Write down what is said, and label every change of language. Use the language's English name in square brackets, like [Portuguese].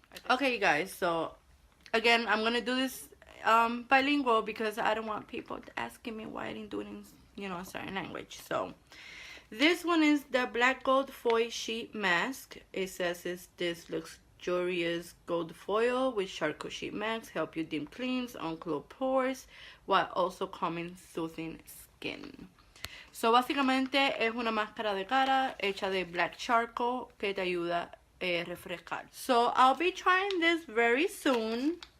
[English] Okay, you guys, so again, I'm gonna do this bilingual because I don't want people asking me why I didn't do it in, a certain language. So this one is the black gold foil sheet mask. It says it's this luxurious gold foil with charcoal sheet mask, help you deep cleanse, unclog pores, while also calming, soothing skin. [Spanish] So básicamente es una máscara de cara hecha de black charcoal que te ayuda refrescar. [English] So I'll be trying this very soon.